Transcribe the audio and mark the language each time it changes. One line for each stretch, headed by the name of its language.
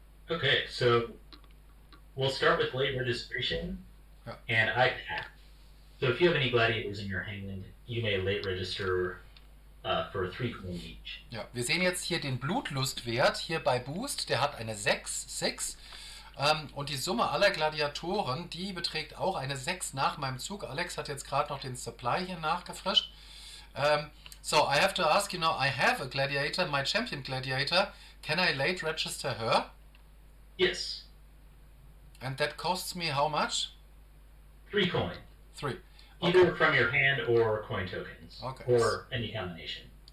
English: Okay, so we'll start with late registration, and I pass. So if you have any gladiators in your hand, you may late register for 3 coin each.
German: Ja, wir sehen jetzt hier den Blutlustwert hier bei Boost, der hat eine 6. Und die Summe aller Gladiatoren, die beträgt auch eine 6 nach meinem Zug. Alex hat jetzt gerade noch den Supply hier nachgefrischt.
English: So I have to ask, you know, I have a gladiator, my champion gladiator. Can I late register her? Yes. And that costs me how much? 3 coin. 3. Either from your hand or coin tokens. Okay. Or any combination.